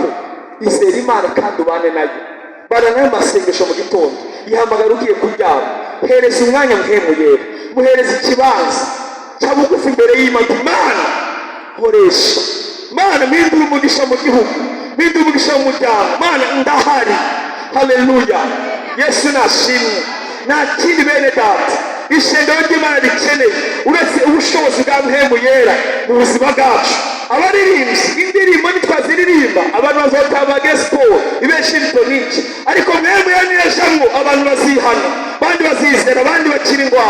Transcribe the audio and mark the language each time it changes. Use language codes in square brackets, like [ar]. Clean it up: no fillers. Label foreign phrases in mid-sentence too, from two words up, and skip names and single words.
[rn] Izera Imana kandi ubane nayo. Bana nayo masengesho mu gitondo, ihamagara ugiye kuryama, hereza umwanya mpemu yera, muhereza ikibanza cya bugufi imbere y'Imana. Imana nkoresha, Mana mpindura umugisha mu gihugu, mpindura umugisha mu muryango. Mana ndahari. Haleluya. Yesu nashimwe. Nta kindi bene data ishengero ry'Imana rikeneye uretse ubushobozi bwa mpemu yera mu buzima bwacu. Abaririmbyi indirimbo ntitwaziririmba, abantu bazotanga gospel ibeshirito n'iki, ariko mpemu yera niyajamwo abantu bazihana, abandi bazizera, abandi bakira indwara.